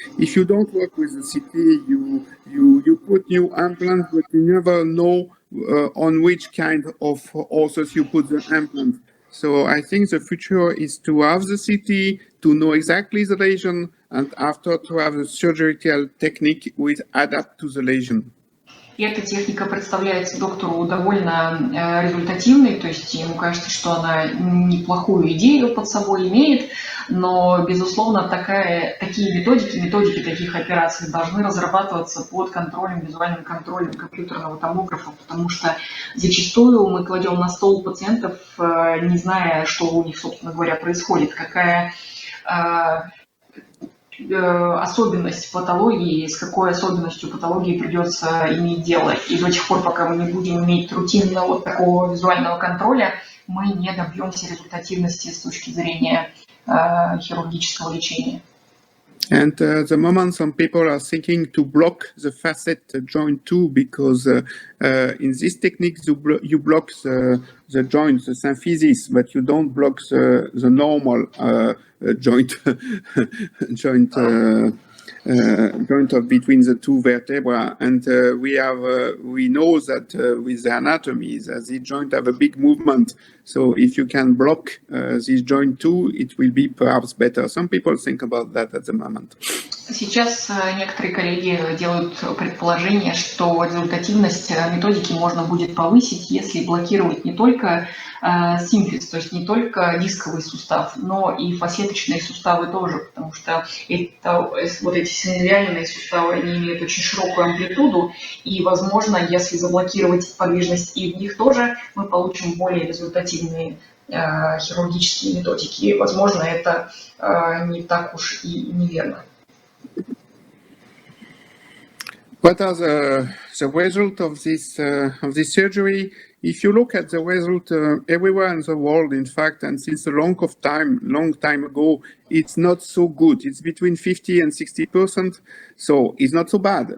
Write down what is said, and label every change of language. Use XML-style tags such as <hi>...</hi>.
<en>If you don't work with the CT, you put new implants, but you never know on which kind of orthos you put the implant. So I think the future is to have the CT, to know exactly the lesion, and after to have the surgical technique which adapt to the lesion.</en> <ru>И эта техника представляется доктору довольно результативной, то есть ему кажется, что она неплохую идею под собой имеет, но, безусловно, такие методики таких операций должны разрабатываться под контролем, визуальным контролем компьютерного томографа, потому что зачастую мы кладем на стол пациентов, не зная, что у них, собственно говоря, происходит, какая особенность патологии, с какой особенностью патологии придется иметь дело. И до тех пор, пока мы не будем иметь рутинного вот такого визуального контроля, мы не добьемся результативности с точки зрения хирургического лечения.</ru> <en>And at the moment, some people are thinking to block the facet joint too, because in this technique you block the joint, the symphysis, but you don't block the normal joint of between the two vertebrae. And we know that with the anatomy that the joint have a big movement. So if you can block this joint too, it will be perhaps better. Some people think about that at the moment.</en> <ru>Сейчас некоторые коллеги делают предположение, что результативность методики можно будет повысить, если блокировать не только симфиз, то есть не только дисковый сустав, но и фасеточные суставы тоже, потому что вот эти синовиальные суставы, они имеют очень широкую амплитуду, и, возможно, если заблокировать подвижность и в них тоже, мы получим более результативные хирургические методики. Возможно, это не так уж и неверно.</ru> <en>What are the result of this surgery? If you look at the result everywhere in the world, in fact, and since a long time ago, it's not so good. It's between 50 and 60%, so it's not so bad.</en>